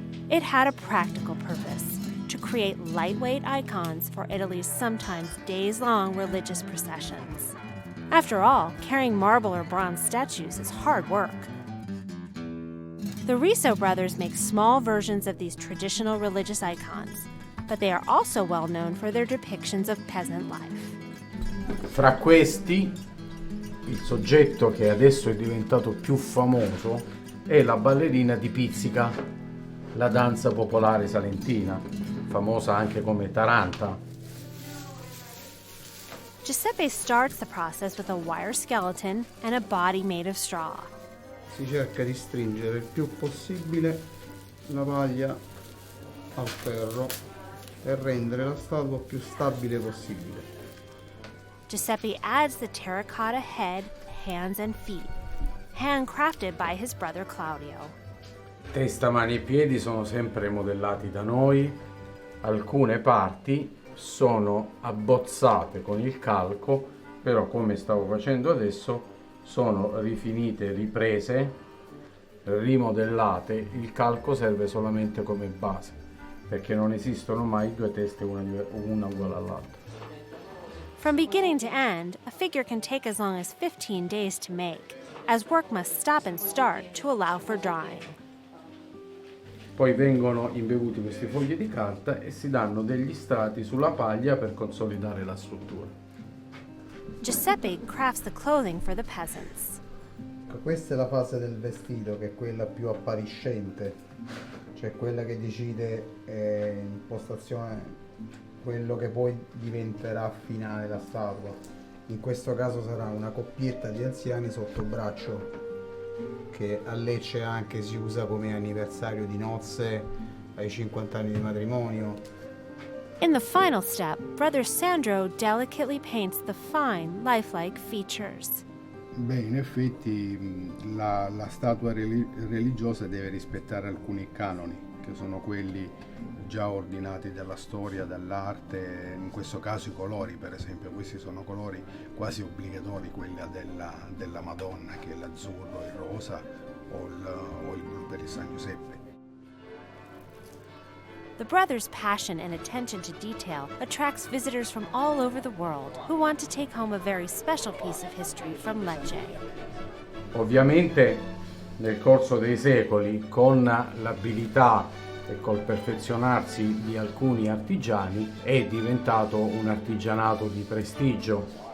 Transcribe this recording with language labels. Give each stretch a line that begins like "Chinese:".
English: It had a practical purpose, to create lightweight icons for Italy's sometimes days-long religious processions. After all, carrying marble or bronze statues is hard work. The Riso brothers make small versions of these traditional religious icons, but they are also well known for their depictions of peasant life.
Italian: Fra questi, il soggetto che adesso è diventato più famoso è la ballerina di pizzica, la danza popolare salentina, famosa anche come taranta.
English: Giuseppe starts the process with a wire skeleton and a body made of straw.
Italian: Si cerca di stringere il più possibile la paglia al ferro e rendere la statua più stabile possibile.
English: Giuseppe adds the terracotta head, hands, and feet, handcrafted by his brother Claudio.
Italian: Testa, mani e piedi sono sempre modellati da noi, alcune parti sono abbozzate con il calco, però come stavo facendo adesso sono rifinite, riprese, rimodellate. Il calco serve solamente come base, perché non esistono mai due teste una uguale all'altra.
English: From beginning to end, a figure can take as long as 15 days to make, as work must stop and start to allow for drying.
Italian: Poi vengono imbevuti questi fogli di carta e si danno degli strati sulla paglia per consolidare la struttura.
English: Giuseppe crafts the clothing for the peasants.
Italian: Questa è la fase del vestito, che è quella più appariscente, cioè quella che decide l'impostazione, quello che poi diventerà finale la statua. In questo caso sarà una coppietta di anziani sotto braccio, che a Lecce anche si usa come anniversario di nozze, ai 50 anni di matrimonio.
English: In the final step, Brother Sandro delicately paints the fine, lifelike features.
Italian: Beh, in effetti la statua religiosa deve rispettare alcuni canoni, che sono quelli già ordinati dalla storia, dall'arte, in questo caso i colori, per esempio. Questi sono colori quasi obbligatori, quella della Madonna, che è l'azzurro, il rosa o il blu per il San Giuseppe.
English: The brothers' passion and attention to detail attracts visitors from all over the world who want to take home a very special piece of history from Lecce.
Italian: Ovviamente nel corso dei secoli, con l'abilità e col perfezionarsi di alcuni artigiani, è diventato un artigianato di prestigio.